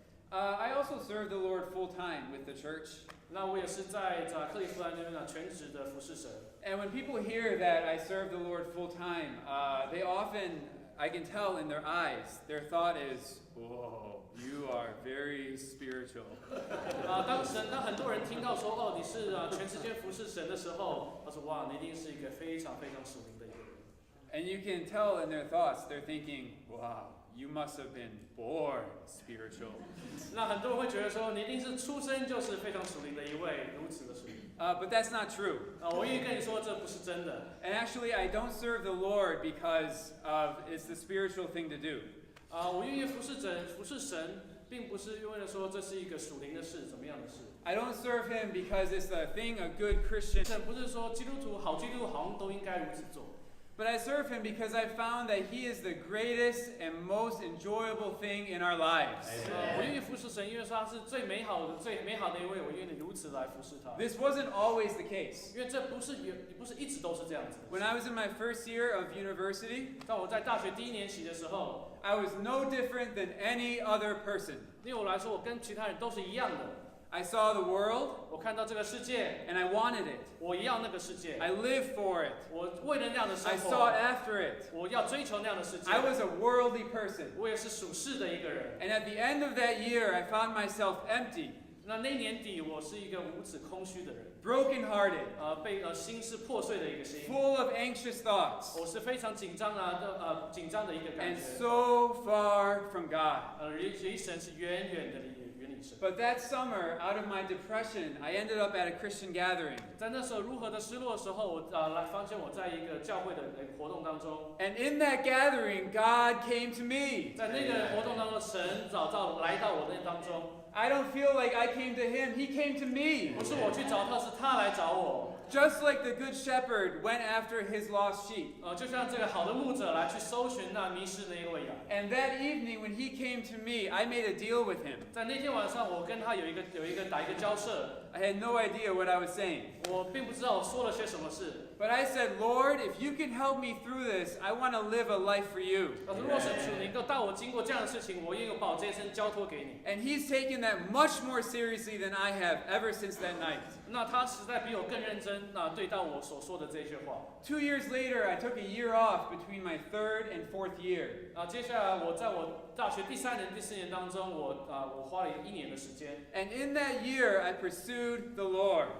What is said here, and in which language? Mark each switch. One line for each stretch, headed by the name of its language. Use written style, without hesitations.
English: I also serve the Lord full time with the church.
Chinese: 那我也是在克利夫兰那边全职的服侍神。
English: And when people hear that I serve the Lord full time, they often, I can tell in their eyes, their thought is, "Whoa, you are very spiritual."
Chinese: 当很多人听到说你是全时间服侍神的时候，他说哇，你一定是一个非常非常属灵的一个人。
English: And you can tell in their thoughts, they're thinking, "Wow, you must have been born spiritual."
Chinese: 那很多人会觉得说，你一定是出生就是非常属灵的一位，如此的属灵。
English: But that's not true.
Chinese: 我愿意跟你说，这不是真的。
English: And actually, I don't serve the Lord because it's the spiritual thing to do.
Chinese: 我愿意服侍神，并不是因为说这是一个属灵的事，怎么样的事。
English: I don't serve Him because it's the thing a good Christian.
Chinese: 不是说基督徒好像都应该如此做。
English: But I serve Him because I found that He is the greatest and most enjoyable thing in our lives.
Chinese: 我愿意服侍神，因为说他是最美好的一位，我愿意如此来服侍他。
English: This wasn't always the case.
Chinese: 因为这不是一直都是这样子。
English: When I was in my first year of university,
Chinese: 当我在大学第1年级的时候，
English: I was no different than any other person.
Chinese: 对我来说，我跟其他人都是一样的。
English: I saw the world,
Chinese: 我看到这个世界，
English: and I wanted it.
Chinese: 我要那个世界，
English: I lived for it.
Chinese: 我为了那样的生
English: I
Chinese: 活，
English: sought after it.
Chinese: 我要追求那样的世界。
English: I was a worldly person.
Chinese: 我也是属世的一个人。
English: And at the end of that year, I found myself empty,
Chinese: 那年底，我是一个无止空虚的人，
English: brokenhearted,
Chinese: 被心是破碎的一个心，
English: full of anxious thoughts,
Chinese: 我是非常紧张紧张的一个感
English: and
Chinese: 觉，
English: so far from God.
Chinese: 离神是远远的远离神。
English: But that summer, out of my depression, I ended up at a Christian gathering.
Chinese: 在那时候如何的失落的时候，我来发现我在一个教会的活动当中，
English: And in that gathering, God came to me.
Chinese: 在那个活动当中，神来到我那当中，
English: I don't feel like I came to him, he came to me.
Chinese: 不是我去找他，是他来找我。
English: Just like the good shepherd went after his lost sheep.
Chinese: 就像这个好的牧者来去搜寻那迷失的一位羊。
English: And that evening when he came to me, I made a deal with him.
Chinese: 在那天晚上，我跟他打一个交涉。
English: I had no idea what I was saying.
Chinese: 我并不知道我说了些什么事。
English: But I said, Lord, if you can help me through this, I want to live a life for you.
Chinese: 但是若是主能够带我经过这样的事情，我愿意把我这一生交托给你。
English: And he's taken that much more seriously than I have ever since that night.
Chinese: 那他实在比我更认真，对待我所说的这些话。
English: 2 years later, I took a year off between my 3rd and 4th year.
Chinese: 接下来我在我大学第3年、第4年当中，我花了1年的时间。
English: And in that year, I pursued the Lord.